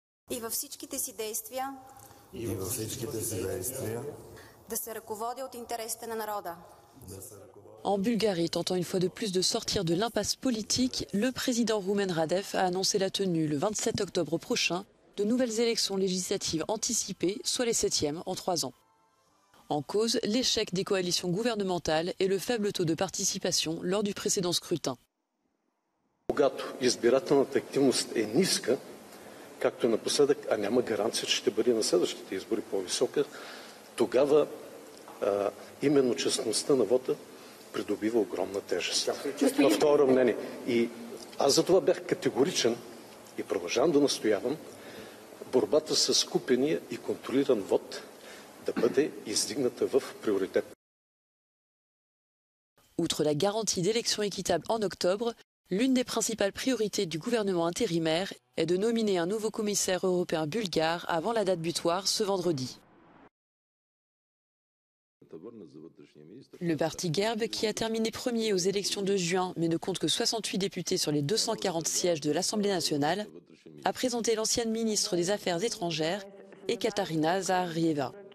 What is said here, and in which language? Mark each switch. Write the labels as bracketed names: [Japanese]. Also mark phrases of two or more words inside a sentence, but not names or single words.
[Bulgarian] И във всичките си действия да се ръководя от интересите на народа. [French] En Bulgarie, tentant une fois de plus de sortir de l'impasse politique, le président roumain Radev a annoncé la tenue le 27 octobre prochain de nouvelles élections législatives anticipées, soit les 7e en 3 ans. En cause, l'échec des coalitions gouvernementales et le faible taux de participation lors du précédent scrutin. [Bulgarian] Когато избирателната активност е ниска, както напоследък, а няма гаранция, че ще бъде на следващите избори по-висока, тогава именно честността на вота придобива огромна тежест. На второ мнение. И аз за това бях категоричен и продължавам да настоявам борбата с купения и контролиран вод да бъде издигната в приоритет. [French] Outre la garantie d'élections équitables en octobre, l'une des principales priorités du gouvernement intérimaire est de nominer un nouveau commissaire européen bulgare avant la date butoir ce vendredi. Le parti GERB, qui a terminé premier aux élections de juin mais ne compte que 68 députés sur les 240 sièges de l'Assemblée nationale, a présenté l'ancienne ministre des Affaires étrangères Ekaterina Zaharrieva.